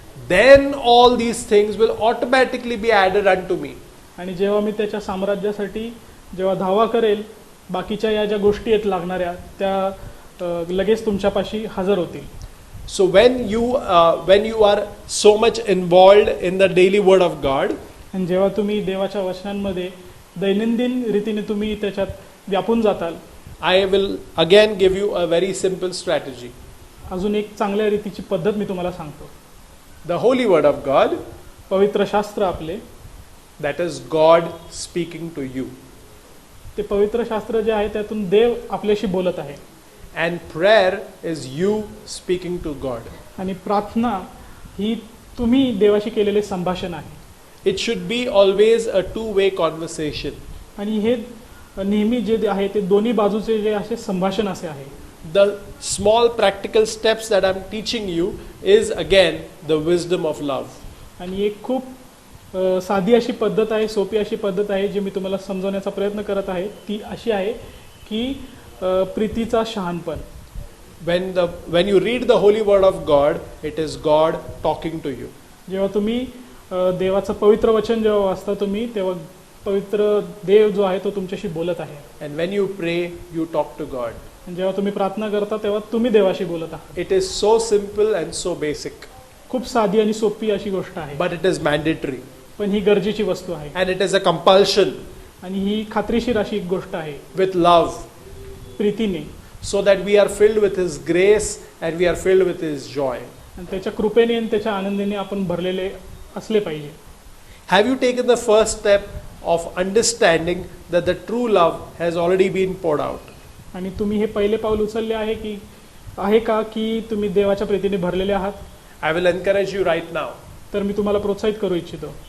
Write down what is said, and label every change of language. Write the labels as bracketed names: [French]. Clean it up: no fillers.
[English] Then all these things will automatically be added unto me. [Marathi] आणि जेव्हा मी त्याच्या साम्राज्यासाठी जेव्हा धावा करेल बाकीच्या या ज्या गोष्टी आहेत लागणाऱ्या त्या लगेच तुमच्यापाशी हजर होतील. [English] So when you are so much involved in the daily word of God, [Marathi] आणि जेव्हा तुम्ही देवाच्या वचनांमध्ये दैनंदिन रीतीने तुम्ही त्याच्यात व्यापून जाताल, [English] I will again give you a very simple strategy. [Marathi] अजून एक चांगल्या रीतीची पद्धत मी तुम्हाला सांगतो. [English] The holy word of God, [Marathi] पवित्र शास्त्र आपले, [English] that is God speaking to you. [Marathi] ते पवित्र शास्त्र जे आहे त्यातून देव आपल्याशी बोलत आहे. [English] And prayer is you speaking to God. [Marathi] आणि प्रार्थना ही तुम्ही देवाशी केलेले संभाषण आहे. [English] It should be always a two-way conversation. [Marathi] आणि हे नेहमी जे आहे ते दोन्ही बाजूचे जे असे संभाषण असे आहे. [English] the small practical steps that I'm teaching you is again the wisdom of love. [Marathi] आणि एक खूप साधी अशी पद्धत आहे, सोपी अशी पद्धत आहे जी मी तुम्हाला समजवण्याचा प्रयत्न करत आहे. ती अशी आहे की प्रीतीचा शहाणपण. [English] When you read the holy word of God, it is God talking to you. [Marathi] जेव्हा तुम्ही देवाचं पवित्र वचन जेव्हा वाचता तुम्ही, तेव्हा पवित्र देव जो आहे तो तुमच्याशी बोलत आहे. [English] And when you pray, you talk to God. [Marathi] आणि जेव्हा तुम्ही प्रार्थना करता तेव्हा तुम्ही देवाशी बोलत आहात. [English] It is so simple and so basic, [Marathi] खूप साधी आणि सोपी अशी गोष्ट आहे, [English] but it is mandatory [Marathi] पण ही गरजेची वस्तू आहे [English] and it is a compulsion [Marathi] आणि ही खात्रीशीर अशी एक गोष्ट आहे [English] with love, [Marathi] प्रीतीने, [English] so that we are filled with His grace and we are filled with His joy. [Marathi] आणि त्याच्या कृपेने आणि त्याच्या आनंदाने आपण भरलेले असले पाहिजे. [English] Have you taken the first step of understanding that the true love has already been poured out? [Marathi] आणि तुम्ही हे पहिले पाऊल उचलले आहे का की तुम्ही देवाच्या प्रीतीने भरलेले आहात? [English] I will encourage you right now [Marathi] तर मी तुम्हाला प्रोत्साहित करू इच्छितो